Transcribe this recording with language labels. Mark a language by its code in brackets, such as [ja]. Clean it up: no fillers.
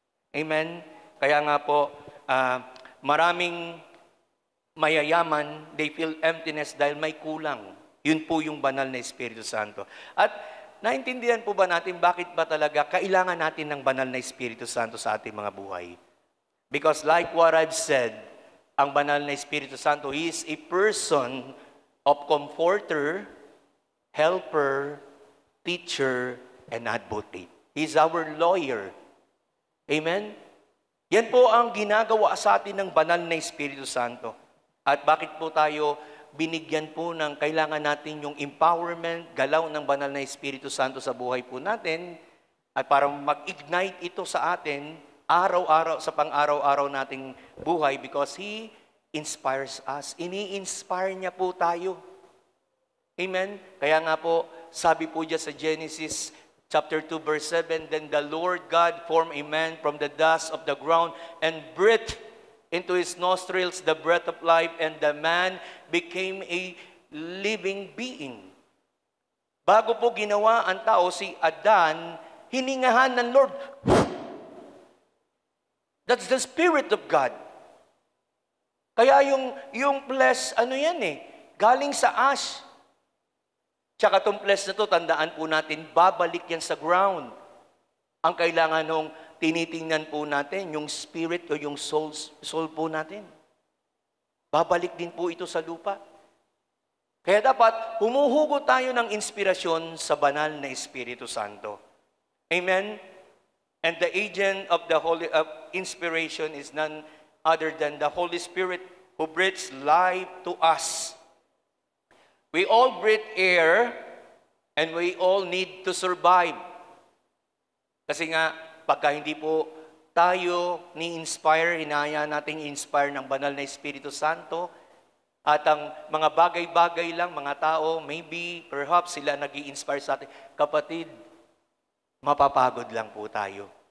[tl] Amen? Kaya nga po, maraming mayayaman, [en] they feel emptiness [tl] dahil may kulang. Yun po yung banal na Espiritu Santo. At naintindihan po ba natin bakit ba talaga kailangan natin ng banal na Espiritu Santo sa ating mga buhay? [en] Because like what I've said, [tl] ang banal na Espiritu Santo, [en] He is a person of comforter, helper, teacher, and advocate. He's our lawyer. Amen? [tl] Yan po ang ginagawa sa atin ng banal na Espiritu Santo. At bakit po tayo binigyan po ng kailangan natin yung empowerment, galaw ng banal na Espiritu Santo sa buhay po natin, at para mag-ignite ito sa atin, araw-araw, sa pang-araw-araw nating buhay, [en] because He inspires us. [tl] Ini-inspire niya po tayo. Amen? Kaya nga po, sabi po dyan sa [en] Genesis chapter 2, verse 7, Then the Lord God formed a man from the dust of the ground and breathed into his nostrils the breath of life, and the man became a living being. [tl] Bago po ginawa ang tao, si Adan, hiningahan ng Lord. [en] That's the Spirit of God. [tl] Kaya yung flesh, galing sa ash. Tsaka itong flesh na to, tandaan po natin, babalik yan sa ground. Ang kailangan nung tinitingnan po natin, yung spirit o yung soul po natin. Babalik din po ito sa lupa. Kaya dapat, humuhugot tayo ng inspirasyon sa banal na Espiritu Santo. Amen? [en] And the agent of the Holy inspiration is none other than the Holy Spirit who breathes life to us. We all breathe air and we all need to survive. [tl] Kasi nga, pagka hindi po tayo ni-inspire, hinahayaan nating i-inspire ng banal na Espiritu Santo, at ang mga bagay-bagay lang, mga tao, maybe, perhaps sila nag-i-inspire sa atin. Kapatid, mapapagod lang po tayo.